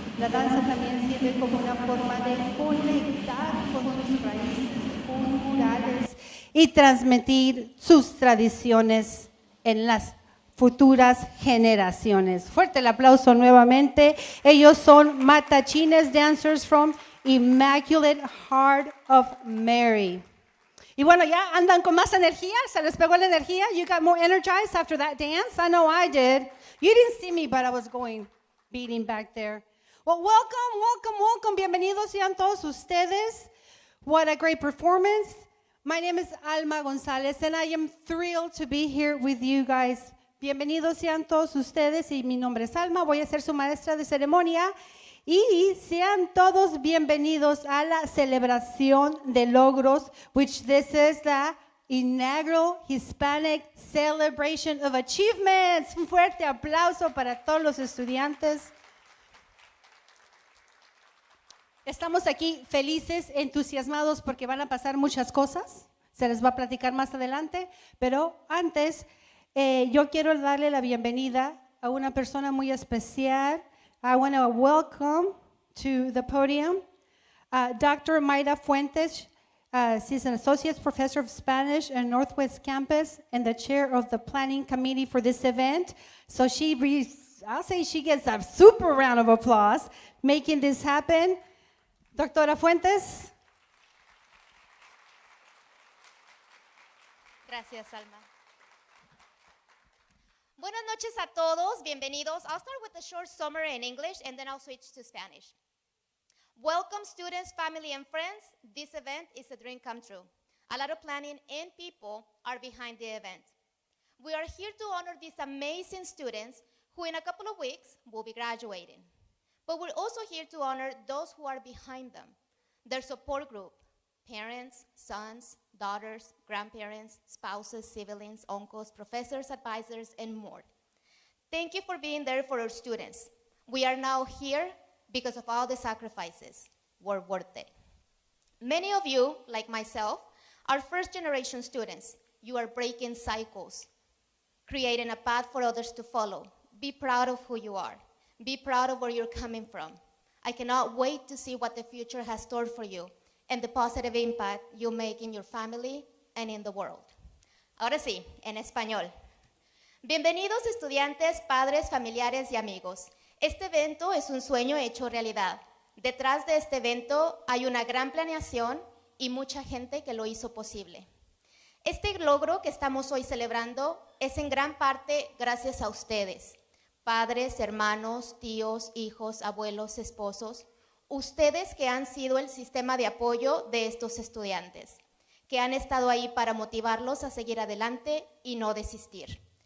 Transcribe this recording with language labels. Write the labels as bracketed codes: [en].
[es] La danza también sirve como una forma de conectar con sus raíces culturales y transmitir sus tradiciones en las futuras generaciones. Fuerte el aplauso nuevamente. Ellos son matachines dancers from Immaculate Heart of Mary. Y bueno, ya andan con más energía, se les pegó la energía. [en] You got more energized after that dance? I know I did. You didn't see me, but I was going beating back there. Well, welcome. [es] Bienvenidos sean todos ustedes. [en] What a great performance. My name is Alma González, and I am thrilled to be here with you guys. [es] Bienvenidos sean todos ustedes, y mi nombre es Alma. Voy a ser su maestra de ceremonia. Y sean todos bienvenidos a la celebración de logros, [en] which this is the inaugural Hispanic Celebration of Achievements. [es] Un fuerte aplauso para todos los estudiantes. Estamos aquí felices, entusiasmados porque van a pasar muchas cosas. Se les va a platicar más adelante, pero antes yo quiero darle la bienvenida a una persona muy especial. [en] I want to welcome to the podium Dr. Mayra Fuentes. She's an associate professor of Spanish at Northwest Campus and the chair of the planning committee for this event. So I'll say she gets a super round of applause making this happen. [es] Doctora Fuentes. Gracias, Alma. Buenas noches a todos, bienvenidos. [en] I'll start with a short summary in English and then I'll switch to Spanish. Welcome students, family and friends. This event is a dream come true. A lot of planning and people are behind the event. We are here to honor these amazing students who in a couple of weeks will be graduating. But we're also here to honor those who are behind them, their support group, parents, sons, daughters, grandparents, spouses, siblings, uncles, professors, advisors, and more. Thank you for being there for our students. We are now here because of all the sacrifices were worth it. Many of you, like myself, are first-generation students. You are breaking cycles, creating a path for others to follow. Be proud of who you are. Be proud of where you're coming from. I cannot wait to see what the future has stored for you and the positive impact you make in your family and in the world. [es] Ahora sí, en español. Bienvenidos estudiantes, padres, familiares y amigos. Este evento es un sueño hecho realidad. Detrás de este evento hay una gran planeación y mucha gente que lo hizo posible. Este logro que estamos hoy celebrando es en gran parte gracias a ustedes, padres, hermanos, tíos, hijos, abuelos, esposos, ustedes que han sido el sistema de apoyo de estos estudiantes, que han estado ahí para motivarlos a seguir adelante y no desistir.